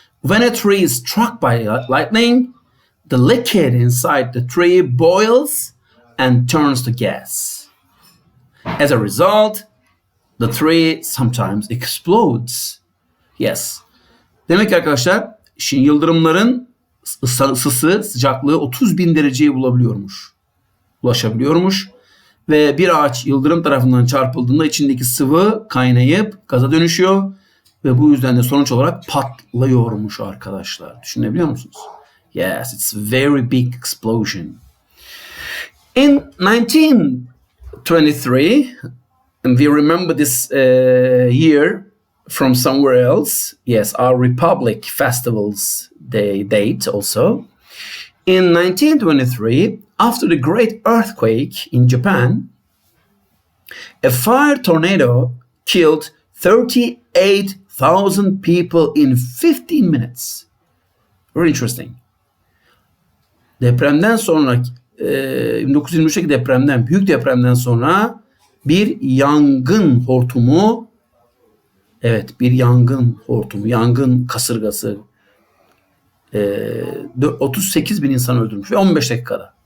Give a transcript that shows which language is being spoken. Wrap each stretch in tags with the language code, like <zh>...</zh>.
<en>When a tree is struck by lightning, the liquid inside the tree boils and turns to gas. As a result, the tree sometimes explodes. Yes.</en> <tr>Demek ki arkadaşlar, şimdi yıldırımların ısısı, sıcaklığı 30.000 dereceye ulaşabiliyormuş. Ve bir ağaç yıldırım tarafından çarpıldığında içindeki sıvı kaynayıp gaza dönüşüyor. Ve bu yüzden de sonuç olarak patlıyormuş arkadaşlar. Düşünebiliyor musunuz?</tr> <en>Yes, it's a very big explosion. In 1923, and we remember this year from somewhere else. Yes, our Republic festivals date also. In 1923, after the great earthquake in Japan, a fire tornado killed 38,000 people in 15 minutes. Very interesting.</en> <tr>Depremden sonra 1923'teki depremden, büyük depremden sonra bir yangın hortumu, evet bir yangın hortumu, yangın kasırgası 38 bin insan öldürmüş ve 15 dakikada.</tr>